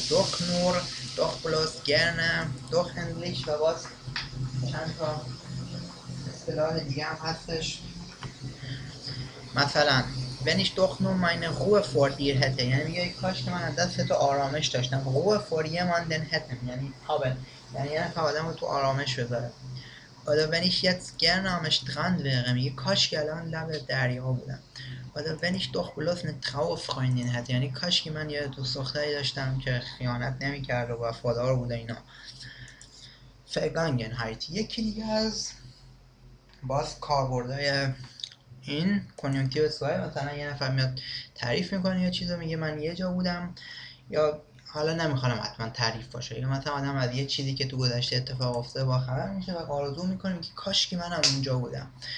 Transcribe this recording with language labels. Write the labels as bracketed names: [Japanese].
[German] doch nur، doch bloß gerne، doch endlich، [Persian] و باز چند تا اصطلاح دیگه هم هستش، مثلا [German] wenn ich doch nur meine Ruhe vor dir hätte، [Persian] یعنی میگه کاش که من از دست تو آرامش داشتم. [German] Ruhe vor jemanden hätten [Persian] یعنی haben، یعنی یه نفر آدم رو تو آرامش بذاره. [German] oder wenn ich jetzt gerne am Strand wäre، [Persian] میگه کاش که الان لب دریا بودم. [German] oder wenn ich doch bloß eine traue Freundin hätte، [Persian] یعنی کاش که من یه دوست دختری داشتم که خیانت نمیکرد و وفادار بود اینا. Vergangenheit یکی دیگه از باز کاربردهای این کنیوکتیو سوای، مثلا یه نفر میاد تعریف میکنه یا چیزو، میگه من یه جا بودم، یا حالا نمیخوام حتما تعریف باشه، یا مثلا آدم از یه چیزی که تو گذشته اتفاق افتاده با خبر میشه و آرزو میکنه که کاش که منم اونجا بودم.